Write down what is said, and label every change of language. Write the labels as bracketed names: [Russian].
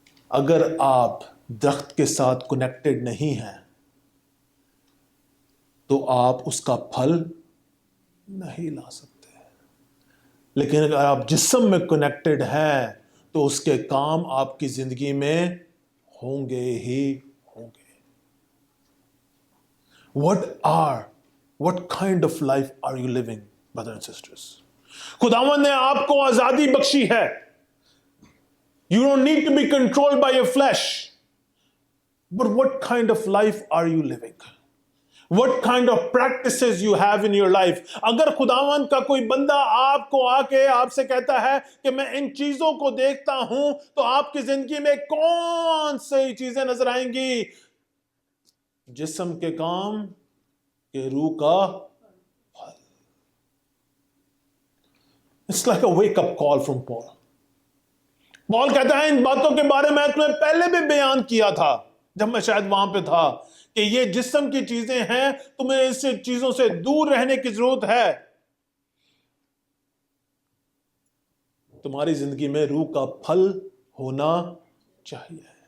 [Hindi] अगर आप दरख्त के साथ कनेक्टेड नहीं हैं तो आप उसका फल नहीं ला सकते, लेकिन अगर आप जिस्म में कनेक्टेड हैं तो उसके काम आपकी जिंदगी में होंगे ही होंगे। [English] What kind of life are you living, brothers and sisters? [Hindi] खुदावंद ने आपको आजादी बख्शी है। [English] You don't need to be controlled by your flesh. But what kind of life are you living? What kind of practices you have in your life? [Hindi] अगर खुदावंद का कोई बंदा आपको आके आपसे कहता है कि मैं इन चीजों को देखता हूं, तो आपकी जिंदगी में कौन सी चीजें नजर आएंगी? जिस्म के काम के रूह का फल। [English] It's like a wake up call from Paul. [Hindi] Paul कहता है इन बातों के बारे में तुम्हें पहले भी बयान किया था जब मैं शायद वहां पे था, कि ये जिस्म की चीजें हैं, तुम्हें इस चीजों से दूर रहने की जरूरत है। तुम्हारी जिंदगी में रूह का फल होना चाहिए।